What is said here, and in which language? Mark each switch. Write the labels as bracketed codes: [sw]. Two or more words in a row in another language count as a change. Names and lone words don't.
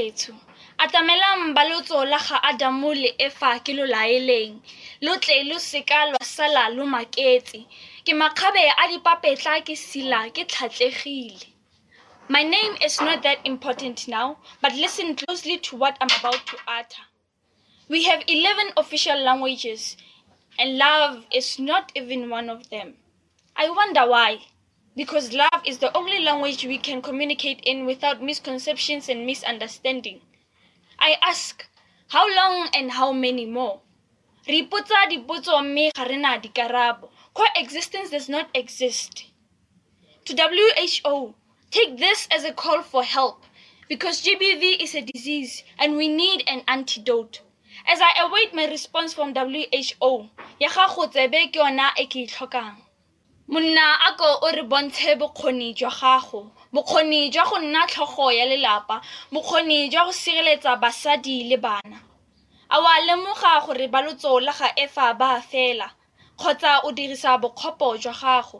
[tn] Atamelang balotso la ga Adamu le Eva ke lo laeleng. lo tle lo seka lwa sala lo maketse ke makgabe a dipapetla ke sila ke tlhatlegile. [en] My name is not that important now, but listen closely to what I'm about to utter. We have 11 official languages, and love is not even one of them. I wonder why. Because love is the only language we can communicate in without misconceptions and misunderstanding. I ask, how long and how many more? [tn] Re ipotsa dipotso mme ga rena dikarabo. [en] Coexistence does not exist. To WHO, take this as a call for help, because GBV is a disease and we need an antidote. As I await my response from WHO, [tn] ya gago tsebe ke yona e ke itlhokang. Monna ako o re bontshe bokgoni jwa gago, bokgoni jwa go nna tlhogo ya lelapa, bokgoni jwa go sireletsa basadi le bana. A wa lemoga gore balotso la ga efa ba fela, kgotsa o dirisa bokgopo jwa gago.